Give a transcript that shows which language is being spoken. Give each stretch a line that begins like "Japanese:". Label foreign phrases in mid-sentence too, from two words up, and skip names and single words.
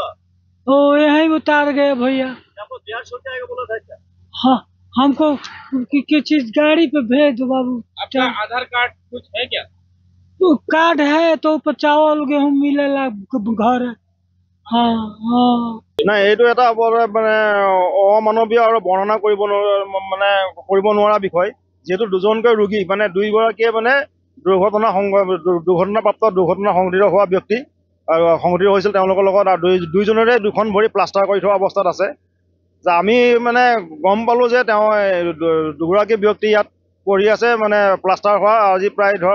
Hindi: ओ यहीं उतार गए भैया आपको बिहार छोड़ के आएगा बोला था क्या हाँ हमको की चीज गाड़ी पे भेज दो बाबू आपका आधार कार्ड कुछ है क्या तो कार्ड है तो ऊपर चावल गेहूं मिलेला घर हाँ हाँ
Assamese: না এইটো এটা মানে অমানৱীয় আৰু বৰ্ণনা কৰিব নোৱাৰা বিষয় যেহেতু দুজনকৈ ৰোগী মানে দুইগৰাকীয়ে মানে দুৰ্ঘটনাপ্ৰাপ্ত দুৰ্ঘটনা সংঘটিত হোৱা ব্যক্তি সংঘটিত হৈছিল তেওঁলোকৰ লগত আৰু দুইজনৰে দুখন ভৰি প্লাষ্টাৰ কৰি থোৱা অৱস্থাত আছে যে আমি মানে গম পালো যে তেওঁ দুগৰাকী ব্যক্তি ইয়াত পৰি আছে মানে প্লাষ্টাৰ হোৱা আজি প্ৰায় ধৰক